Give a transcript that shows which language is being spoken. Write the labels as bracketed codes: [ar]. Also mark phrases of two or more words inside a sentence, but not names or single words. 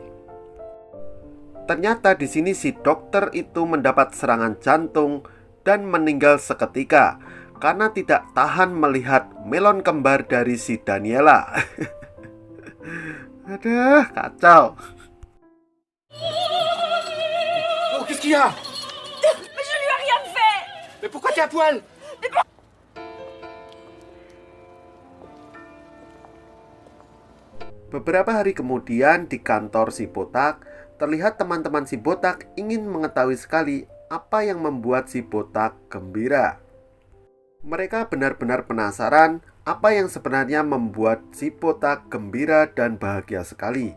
[id] Ternyata di sini si dokter itu mendapat serangan jantung dan meninggal seketika karena tidak tahan melihat melon kembar dari si Daniela. Aduh, kacau. [fr] Oh, qu'est-ce qu'il y a? Mais je lui ai rien fait! Mais pourquoi t'es à poil? [id] Beberapa hari kemudian di kantor si botak, terlihat teman-teman si botak ingin mengetahui sekali apa yang membuat si botak gembira. Mereka benar-benar penasaran apa yang sebenarnya membuat si botak gembira dan bahagia sekali.